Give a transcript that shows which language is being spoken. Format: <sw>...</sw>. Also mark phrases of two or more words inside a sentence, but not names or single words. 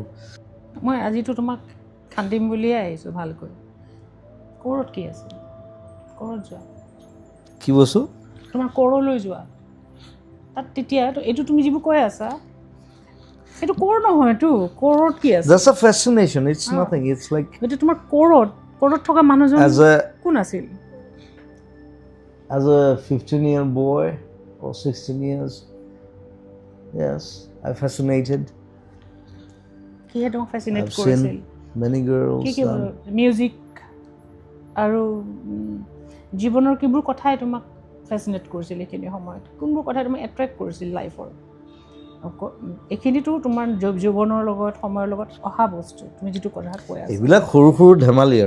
<as>মই আজিতো তোমাক কান্দিম বুলিয়ে আহিছোঁ ভালকৈ ক'ৰত কি আছিল ক'ৰত যোৱা কি বস্তু তোমাৰ ক'ৰলৈ যোৱা তাত তেতিয়া এইটো তুমি যিবোৰ কৈ আছা সেইটো ক'ৰ নহয়তো ক'ৰত কি আছে</as> <en>That's a fascination. It's nothing. It's like</en> <as>কিন্তু তোমাৰ ক'ৰত থকা মানুহজন কোন আছিল</as> <en>as a 15-year boy or 16 years, yes, I fascinated.</en> <as>কিহে তোমাক ফেচিনেট</as> <en>I've</en> <as>কৰিছিল</as> <en>seen many girls.</en> <as>কি মিউজিক আৰু জীৱনৰ কিবোৰ কথাই তোমাক ফেচিনেট কৰিছিল এইখিনি সময়ত কোনবোৰ কথাই তোমাক এট্ৰেক্ট কৰিছিল লাইফৰ এইখিনিতো তোমাৰ জীৱনৰ লগত সময়ৰ লগত অহা বস্তু তুমি যিটো কথা কৈ আছা এইবিলাক সৰু সৰু ধেমালি আৰু</as>